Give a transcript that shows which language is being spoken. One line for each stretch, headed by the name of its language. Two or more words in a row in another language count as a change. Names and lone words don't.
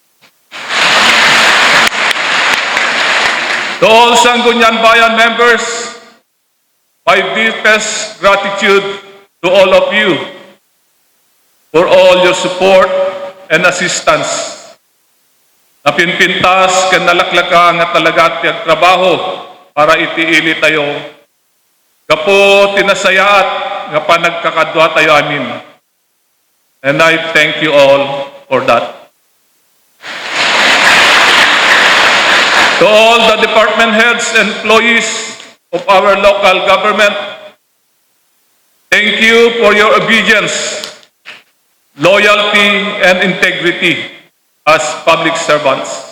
English: To all Sangguniang Bayan members, my deepest gratitude to all of you for all your support and assistance.
Iloko: Napinpintas ken nalaklaka nga talaga ti agtrabaho para itiili tayo. Gapo tinasayaat nga panagkakadwa tayo amin.
English: And I thank you all for that. To all the department heads and employees of our local government, thank you for your obedience, loyalty, and integrity as public servants.